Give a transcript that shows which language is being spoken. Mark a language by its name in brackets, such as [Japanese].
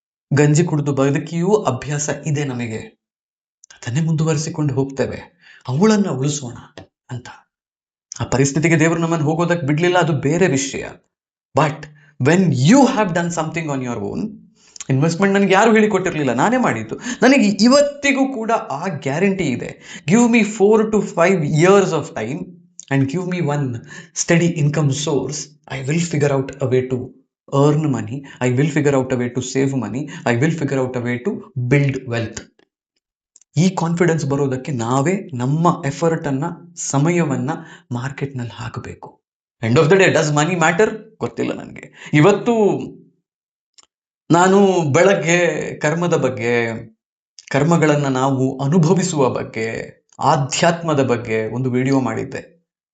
[Kannada] ಗಂಜಿ ಕುಡಿದು ಬದುಕಿಯೂ ಅಭ್ಯಾಸ ಇದೆ ನಮಗೆ, ಅದನ್ನೇ ಮುಂದುವರಿಸಿಕೊಂಡು ಹೋಗ್ತೇವೆ, ಅವಳನ್ನ ಉಳಿಸೋಣ ಅಂತ. ಆ ಪರಿಸ್ಥಿತಿಗೆ ದೇವರು ನಮ್ಮನ್ನು ಹೋಗೋದಕ್ಕೆ ಬಿಡ್ಲಿಲ್ಲ, ಅದು ಬೇರೆ ವಿಷಯ. [English] but when you have done something on your own, [Kannada] investment ನನಗೆ ಯಾರು ಹೇಳಿಕೊಟ್ಟಿರ್ಲಿಲ್ಲ, ನಾನೇ ಮಾಡಿದ್ದು. ನನಗೆ ಇವತ್ತಿಗೂ ಕೂಡ ಆ ಗ್ಯಾರಂಟಿ ಇದೆ. [English] Give me 4 to 5 years of time and give me one steady income source, I will figure out a way to earn money, I will figure out a way to save money, I will figure out a way to build wealth. [Kannada] ಈ confidence ಬರೋದಕ್ಕೆ ನಾವೇ ನಮ್ಮ effort ಅನ್ನ, ಸಮಯವನ್ನ ಮಾರ್ಕೆಟ್ನಲ್ಲಿ ಹಾಕಬೇಕು. [English] End of the day, does money matter? [Kannada] ಗೊತ್ತಿಲ್ಲ ನನಗೆ. ಇವತ್ತು ನಾನು ಬೆಳಗ್ಗೆ ಕರ್ಮದ ಬಗ್ಗೆ, ಕರ್ಮಗಳನ್ನ ನಾವು ಅನುಭವಿಸುವ ಬಗ್ಗೆ, ಆಧ್ಯಾತ್ಮದ ಬಗ್ಗೆ ಒಂದು ವಿಡಿಯೋ ಮಾಡಿದ್ದೆ.